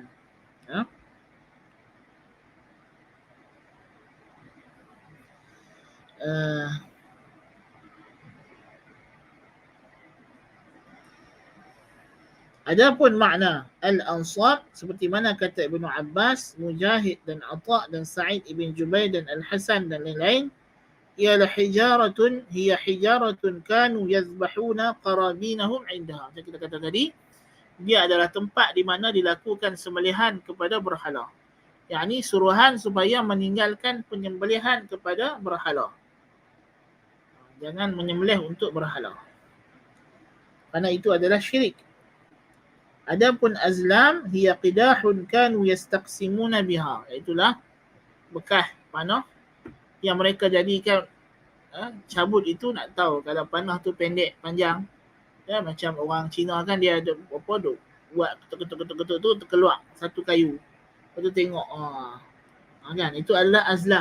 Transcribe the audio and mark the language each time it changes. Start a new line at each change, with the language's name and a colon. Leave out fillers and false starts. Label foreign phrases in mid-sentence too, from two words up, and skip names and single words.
Malay: Ya. Adapun makna al-ansab, seperti mana kata Ibnu Abbas, Mujahid dan Atha dan Sa'id ibn Jubair dan Al-Hasan dan lain-lain, ialah
Arabic: حجارةٌ، هي حجارةٌ كانوا يذبحون قرابينهم عندها.
Malay: Macam kita kata tadi, dia adalah tempat di mana dilakukan sembelihan kepada berhala. Yakni suruhan supaya meninggalkan penyembelihan kepada berhala. Jangan menyembelih untuk berhala. Kerana itu adalah syirik.
Arabic: Adapun الأزلام هي قداح كانوا يستقسمون بها.
Malay: Itulah bekas panah yang mereka jadikan cabut itu. Nak tahu kalau panah tu pendek panjang, ya, macam orang Cina kan dia ada apa tu, buat ketuk-ketuk tu terkeluar satu kayu. Lepas tu tengok kan, itu adalah azlam.